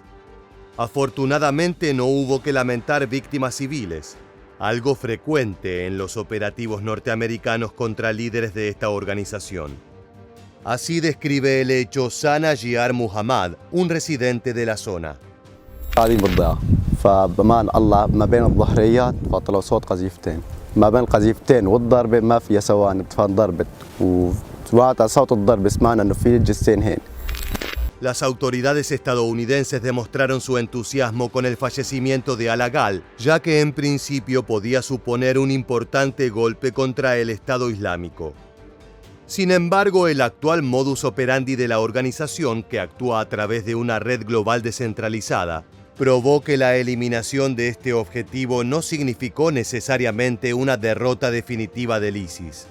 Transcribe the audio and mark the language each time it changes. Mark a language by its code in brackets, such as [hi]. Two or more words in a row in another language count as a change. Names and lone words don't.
[es] Afortunadamente no hubo que lamentar víctimas civiles, algo frecuente en los operativos norteamericanos contra líderes de esta organización. Así describe el hecho Sana Jiar Muhammad, un residente de la zona. [ar] فبمان الله ما بين الظهريات فطلعوا صوت قذيفتين ما بين القذيفتين والضربة ما فيها ثواني فانضربت وسمعت صوت الضرب سمعنا انه في جثتين هين. [es] Las autoridades estadounidenses demostraron su entusiasmo con el fallecimiento de al-Agal, ya que en principio podía suponer un importante golpe contra el Estado Islámico. Sin embargo, el actual [la] modus operandi [es] de la organización, que actúa a través de una red global descentralizada, probó que la eliminación de este objetivo no significó necesariamente una derrota definitiva del ISIS.